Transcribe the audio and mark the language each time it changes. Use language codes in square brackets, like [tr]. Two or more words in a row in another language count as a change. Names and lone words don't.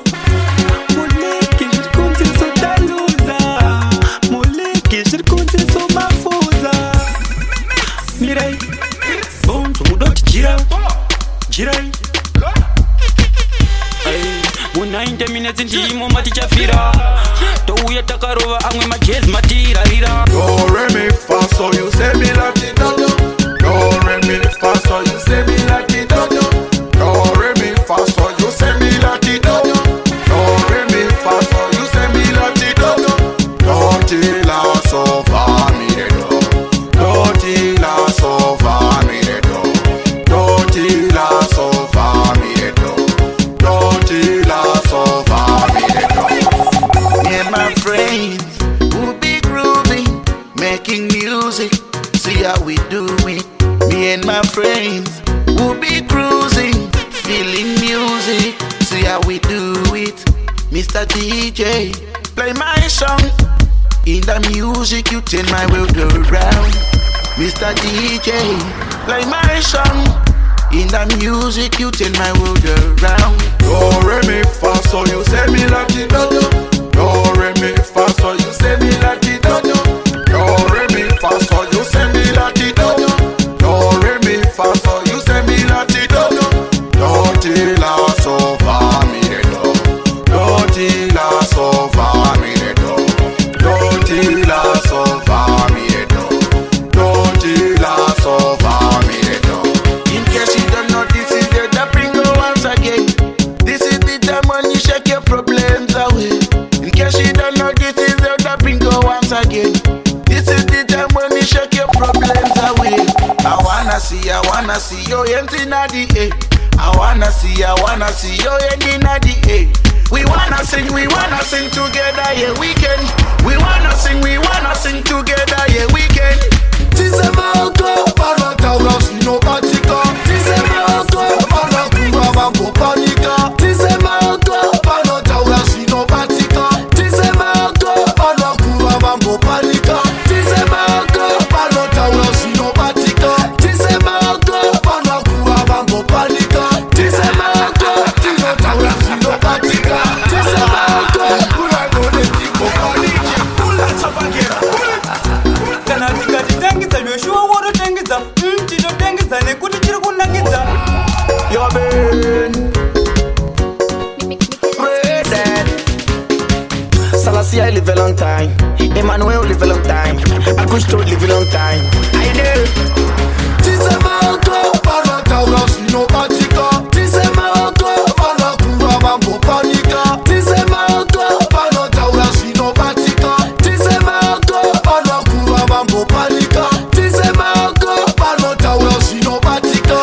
[sn] Muleki zviri kunzi sotaluza, muleki zviri kunzi somafuza. Mirai bonzo mudoti jirai mu 90 minutes ndimo matichafira touya takarova amwe majezi matirarira. [en] Do re mi fa so you say me like the dodo. Do re mi fa so you say me like the dodo. Do re mi fa so you say me like the dodo. Do re mi fa so you say me like the dodo. Do ti la so fa mi de do. Do ti la so fa mi de do. Do ti la so fa mi de do. Do ti la so fa mi de do. Me and my friends will be grooving, making music, see how we do it. Me and my friends will be cruising, feeling music, see how we do it. Mr. DJ, play my song. In the music you turn my world around. Mr. DJ, play my song. In the music you turn my world around. Do re mi fa so you say me like the dodo. Do re mi fa so you say me like the dodo. Do re mi fa so you say me like the dodo. Do re mi fa so you say me like the dodo. Do ti la so fa mi de do. Do ti la so fa mi de do. Do ti la so fa mi de do. Do ti la so fa mi de do. In case you don't know, this is the Dabringo once again. This is the time when you shake your problems away. In case you don't know, this is the Dabringo once again. This is the time when you shake your problems away. I wanna see your hands in the air. I wanna see your hands in the air. We wanna sing together, yeah we can. We wanna sing together, yeah we can. [sn] Tisemauto panotaura zvinobatika. Tisemauto panokuva vambopanika. Tisemauto panotaura zvinobatika. Tisemauto panokuva vambopanika. Tisemauto panotaura zvinobatika. Tisemauto panokuva vambopanika. Tisemauto tinotaura zvinobatika. Tisemauto uragone tikopanika. Kana tikatitengedza Joshua wototengedza tinotengedza nekuti tiri kunakidza. [en] Yo man, Red. Selassie I live a long time. Emmanuel live a long time. Augusto live a long time. I know. [sn] Tisemauto panotaura zvinobatika. Tisemauto panokuva vambopanika. Tisemauto panotaura zvinobatika. Tisemauto panokuva vambopanika. Tisemauto panotaura zvinobatika.